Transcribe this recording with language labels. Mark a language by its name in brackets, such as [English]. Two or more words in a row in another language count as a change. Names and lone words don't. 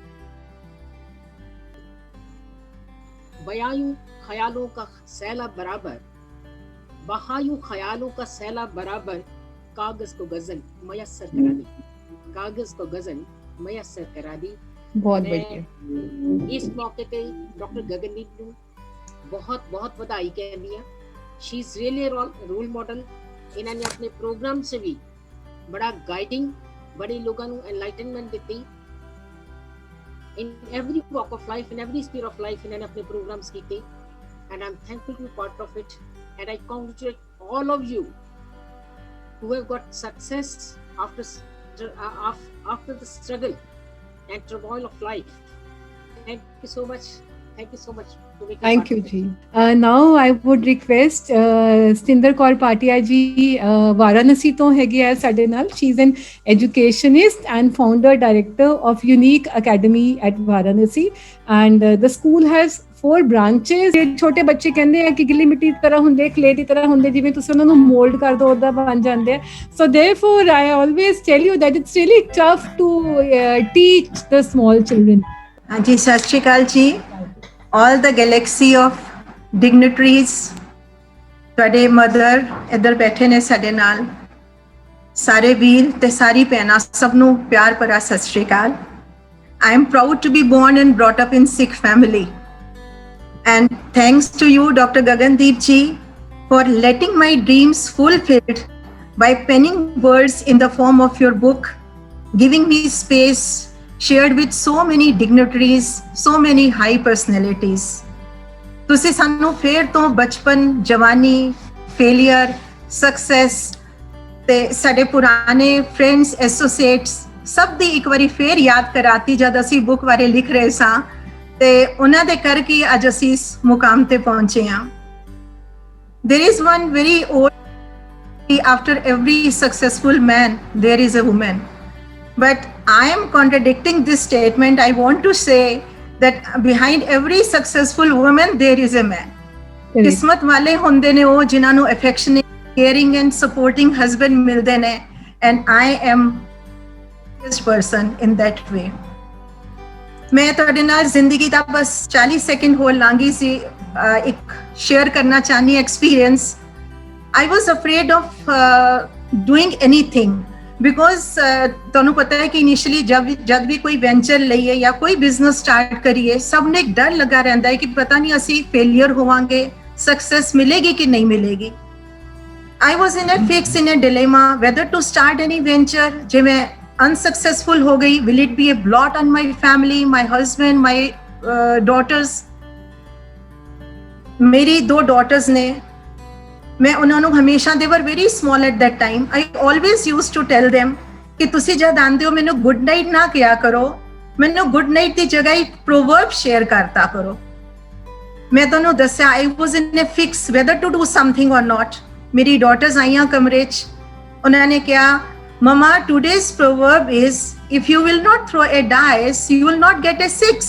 [Hindi] बयायूं ख्यालों का सैलाब बराबर, बहायूं ख्यालों का सैलाब बराबर, कागज को गजल मयस्सर करा दी, कागज को गजल मयस्सर करा दी। बहुत बढ़िया। इस मौके पे डॉक्टर गगनदीप ਨੂੰ बहुत बहुत [Punjabi] ਵਧਾਈ ਕਹਿੰਦੀ ਆ। [English] She is really role model. [Punjabi] ਇਹਨਾਂ ਨੇ ਆਪਣੇ ਪ੍ਰੋਗਰਾਮ 'ਚ ਵੀ ਬੜਾ ਗਾਈਡਿੰਗ, ਬੜੇ ਲੋਕਾਂ ਨੂੰ ਐਨਲਾਈਟਨਮੈਂਟ ਦਿੱਤੀ। [English] In every walk of life, in every sphere of life [Punjabi] ਇਹਨਾਂ ਨੇ ਆਪਣੇ ਪ੍ਰੋਗਰਾਮਸ ਕੀਤੇ। [English] And I am thankful to be part of it, and I congratulate all of you who have got success after the struggle and turmoil of life. Thank you so much. Thank you so much. Thank you ji. Now I would request Satinder Kaur Patia ji, Varanasi [Punjabi] ਤੋਂ ਹੈਗੇ ਆ ਸਾਡੇ ਨਾਲ। [English] She is an educationist and founder director of Unique Academy at Varanasi, and the school has 4 branches। [Punjabi] ਇਹ ਛੋਟੇ ਬੱਚੇ ਕਹਿੰਦੇ ਆ ਕਿ ਗਿੱਲੀ ਮਿੱਟੀ ਦੀ ਤਰ੍ਹਾਂ ਹੁੰਦੇ, ਕਲੇ ਦੀ ਤਰ੍ਹਾਂ ਹੁੰਦੇ, ਜਿਵੇਂ ਤੁਸੀਂ ਉਹਨਾਂ ਨੂੰ ਮੋਲਡ ਕਰ ਦੋ ਉਹਦਾ ਬਣ ਜਾਂਦੇ ਆ। [English] So therefore I always tell you that it's really tough to teach the small children। [Punjabi] ਜੀ ਸਤਿ ਸ੍ਰੀ ਅਕਾਲ ਜੀ। [English] All the galaxy of dignitaries, [Punjabi] ਤੁਹਾਡੇ ਮਦਰ ਇੱਧਰ ਬੈਠੇ ਨੇ ਸਾਡੇ ਨਾਲ, ਸਾਰੇ ਵੀਰ ਤੇ ਸਾਰੀ ਭੈਣਾਂ, ਸਭ ਨੂੰ ਪਿਆਰ ਭਰਾ ਸਤਿ ਸ਼੍ਰੀ ਅਕਾਲ। [English] I am proud to be born and brought up in Sikh family, and thanks to you Dr. Gagandeep ji for letting my dreams fulfilled by penning words in the form of your book, giving me space shared with so many dignitaries, so many high personalities। [Punjabi] ਤੁਸੀਂ ਸਾਨੂੰ ਫੇਰ ਤੋਂ ਬਚਪਨ, ਜਵਾਨੀ, ਫੇਲੀਅਰ, ਸਕਸੈਸ ਤੇ ਸਾਡੇ ਪੁਰਾਣੇ ਫਰੈਂਡਸ, ਐਸੋਸੀਏਟਸ ਸਭ ਦੀ ਇੱਕ ਵਾਰੀ ਫੇਰ ਯਾਦ ਕਰਾਤੀ ਜਦ ਅਸੀਂ ਬੁੱਕ ਬਾਰੇ ਲਿਖ ਰਹੇ ਸਾਂ, ਤੇ ਉਹਨਾਂ ਦੇ ਕਰਕੇ ਅੱਜ ਅਸੀਂ ਇਸ ਮੁਕਾਮ ਤੇ ਪਹੁੰਚੇ ਹਾਂ। [English] There is one very old, after every successful man there is a woman, but I am contradicting this statement. I want to say that behind every successful woman there is a man। [Punjabi] ਕਿਸਮਤ ਵਾਲੇ ਹੁੰਦੇ ਨੇ ਉਹ ਜਿਨ੍ਹਾਂ ਨੂੰ [English] affectionate, caring and supporting husband [Punjabi] ਮਿਲਦੇ ਨੇ, [English] and I am this person in that way। [Punjabi] ਮੈਂ ਤੁਹਾਡੇ ਨਾਲ ਜ਼ਿੰਦਗੀ ਦਾ ਬਸ 40 ਸੈਕਿੰਡ ਹੋਰ ਲਾਂਗੀ ਸੀ, ਇੱਕ ਸ਼ੇਅਰ ਕਰਨਾ ਚਾਹਨੀ ਐਕਸਪੀਰੀਅੰਸ। [English] I was afraid of doing anything because [Punjabi] ਤੁਹਾਨੂੰ ਪਤਾ ਹੈ ਕਿ ਇਨੀਸ਼ੀਅਲੀ ਜਦ ਵੀ ਕੋਈ ਵੈਂਚਰ ਲਈਏ ਜਾਂ ਕੋਈ ਬਿਜ਼ਨਸ ਸਟਾਰਟ ਕਰੀਏ, ਸਭ ਨੂੰ ਇੱਕ ਡਰ ਲੱਗਾ ਰਹਿੰਦਾ ਹੈ ਕਿ ਪਤਾ ਨਹੀਂ ਅਸੀਂ ਫੇਲੀਅਰ ਹੋਵਾਂਗੇ, ਸਕਸੈਸ ਮਿਲੇਗੀ ਕਿ ਨਹੀਂ ਮਿਲੇਗੀ। [English] I was in a fix, in a dilemma whether to start any venture। [Punjabi] ਜੇ ਮੈਂ unsuccessful ਹੋ ਗਈ, [English] will it be a blot on my family, my husband, my daughters। [Punjabi] ਮੇਰੀ 2 daughters ਨੇ, ਮੈਂ ਉਹਨਾਂ ਨੂੰ ਹਮੇਸ਼ਾ, [English] they were very small at that time, I always used to tell them [Punjabi] ਕਿ ਤੁਸੀਂ ਜਦ ਆਂਦੇ ਹੋ ਮੈਨੂੰ ਗੁੱਡ ਨਾਈਟ ਨਾ ਕਿਹਾ ਕਰੋ, ਮੈਨੂੰ ਗੁੱਡ ਨਾਈਟ ਦੀ ਜਗ੍ਹਾ ਇੱਕ ਪ੍ਰੋਵਰਬ ਸ਼ੇਅਰ ਕਰਤਾ ਕਰੋ। ਮੈਂ ਤੁਹਾਨੂੰ ਦੱਸਿਆ [English] I was in a fix whether to do something or not। [Punjabi] ਮੇਰੀ daughters ਆਈਆਂ ਕਮਰੇ 'ਚ, ਉਹਨਾਂ ਨੇ ਕਿਹਾ [English] Mama, today's proverb is if you will not throw a dice you will not get a 6।